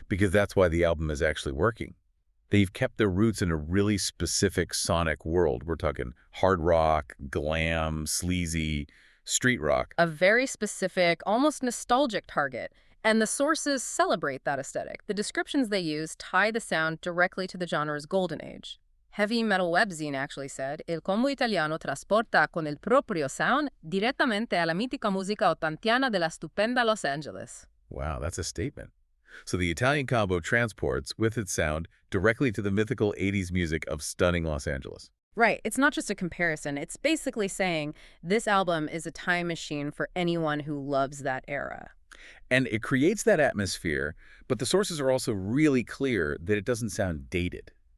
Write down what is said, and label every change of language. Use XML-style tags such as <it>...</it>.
<en>Because that's why the album is actually working. They've kept their roots in a really specific sonic world. We're talking hard rock, glam, sleazy, street rock. A very specific, almost nostalgic target. And the sources celebrate that aesthetic. The descriptions they use tie the sound directly to the genre's golden age.</en> <it>Heavy Metal Webzine</it> <en>actually said,</en> <it>Il combo italiano trasporta con il proprio sound direttamente alla mitica musica ottantiana della stupenda Los Angeles.</it> <en>Wow, that's a statement. So the Italian combo transports, with its sound, directly to the mythical 80s music of stunning Los Angeles. Right. It's not just a comparison. It's basically saying this album is a time machine for anyone who loves that era. And it creates that atmosphere, but the sources are also really clear that it doesn't sound dated.</en>